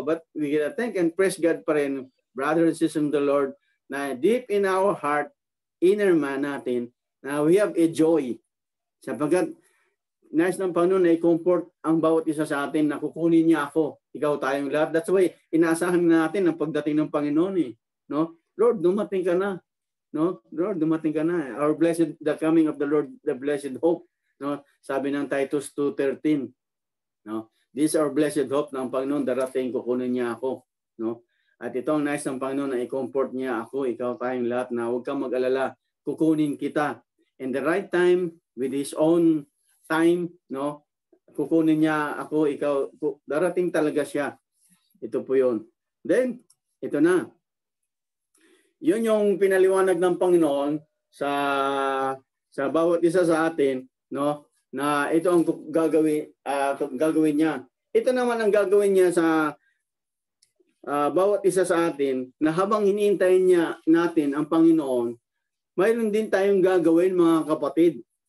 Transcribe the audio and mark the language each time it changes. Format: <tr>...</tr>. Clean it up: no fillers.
<en>But we gotta thank and praise God</en> <tl>pa rin,</tl> <en>brothers and sisters in the Lord, na deep in our heart, inner man natin, na we have a joy.</en> <tl>Sapagkat nais ng Panginoon ay comfort ang bawat isa sa atin na kukunin niya ako, ikaw tayong lahat.</tl> <en>That's why</en> <tl>inaasahan natin ang pagdating ng Panginoon no? Lord, dumating ka na. No? Lord, dumating ka na.</tl> <en>Our blessed, the coming of the Lord, the blessed hope.</en> <tl>No? Sabi ng Titus 2:13. No?</tl> <en>This is our blessed hope</en> <tl>na ang Panginoon darating, kukunin niya ako. No? At ito ang nais ng Panginoon na i-comfort niya ako, ikaw tayong lahat na huwag kang mag-alala, kukunin kita.</tl> <en>In the right time, with His own time, no?</en> <tl>Kukunin niya ako, ikaw, darating talaga siya. Ito po yun. Then, ito na. Yun yung pinaliwanag ng Panginoon sa bawat isa sa atin, no? Na ito ang gagawin niya. Ito naman ang gagawin niya sa bawat isa sa atin na habang hinihintay natin ang Panginoon, mayroon din tayong gagawin, mga kapatid.</tl>